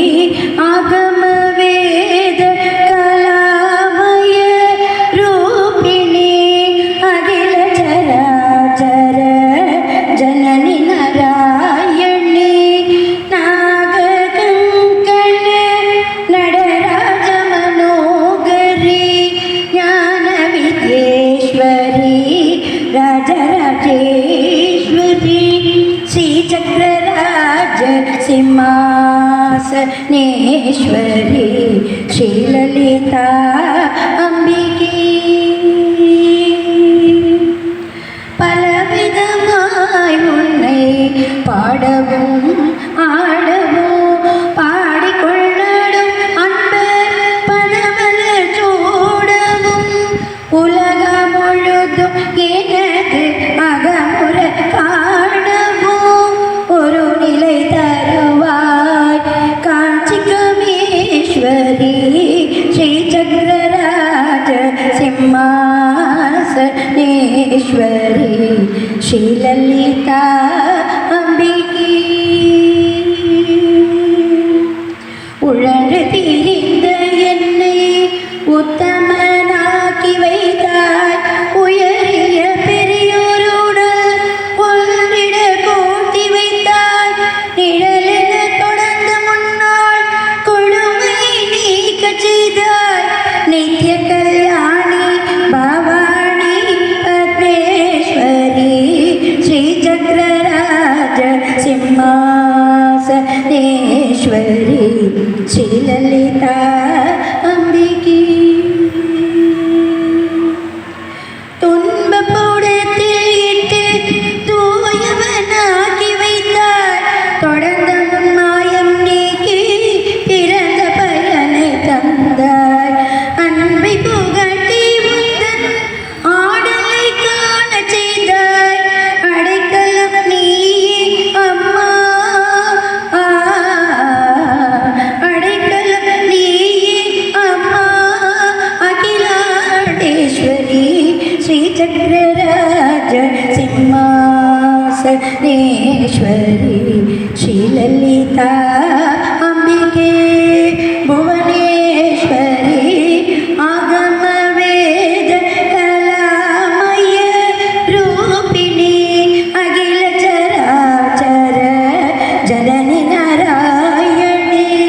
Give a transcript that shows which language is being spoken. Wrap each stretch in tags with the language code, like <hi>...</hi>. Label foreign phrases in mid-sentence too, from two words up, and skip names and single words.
<sa>आगमवेद कलामय रूपिणी अखिल चराचर जननी नारायणी नागकंकण नटराज मनोहरी ज्ञान विद्येश्वरी राजराजेश्वरी श्रीचक्रराज सिंहासनेश्वरी श्रीललिता अंबिके பலவிதமாய்</sa> <ta>உன்னை பாடவும் ஆடவும் பாடிக்கொள்ளடும் அன்பர் பதவல சூடவும் உலகம் முழுதும் எனது அகமுற காணவும் ஒரு நிலை தருவாய் காஞ்சிகமேஸ்வரி ஸ்ரீ சக்கரராஜ</ta> <sa>सिंहासनेश्वरी श्रीललिता अंबिके</sa> <ta>உழன்று திரிந்த என்னை உத்தமனாக்கி வைத்தாய் உயரிய பெரியோருடன் ஒன்றிட கூட்டி வைத்தாய் நிழலென தொடர்ந்து முன்னாள் கொடுமை நீக்க செய்தாய் நித்திய கல்யாணி பவானி பத்மேஸ்வரி ஸ்ரீ சக்கரராஜ</ta> <sa>सिंहासनेश्वरी श्रीललिता अंबिके</sa> <ta>துன்பப்புடத்தில் இட்டு தூயவனாக்கி வைத்தாய் தொடர்ந்த மாயம் நீக்கி பிறந்த பயனை தந்தாய் அன்பை புகட்டி முந்தன் ஆடலை காண செய்தாய் அடைக்கலம் நீ அம்மா அடைக்கலம் நீ அம்மா அகிலாண்டேஸ்வரி</ta> <sa>श्री चक्रराज सिंहासनेश्वरी श्रीललिता अंबिके भुवनेश्वरी आगमवेद कलामय रूपिणी अखिल चराचर जननी नारायणी</sa>